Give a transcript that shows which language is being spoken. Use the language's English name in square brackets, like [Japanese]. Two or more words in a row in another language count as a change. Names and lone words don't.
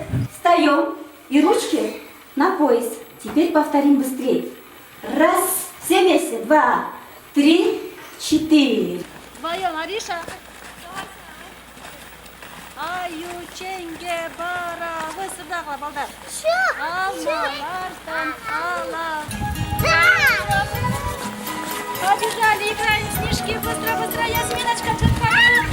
[Russian] Встаем и ручки на пояс. Теперь повторим быстрее. Раз, все вместе, 2, 3, 4. Вдвоем, Ариша. [Kyrgyz] Аю, ченге, бара, [Russian] вы сюда, [Kyrgyz] балдар. Алмалардан ала. [Russian] Побежали, играем в снежки, быстро, быстро, Ясминочка, чутка.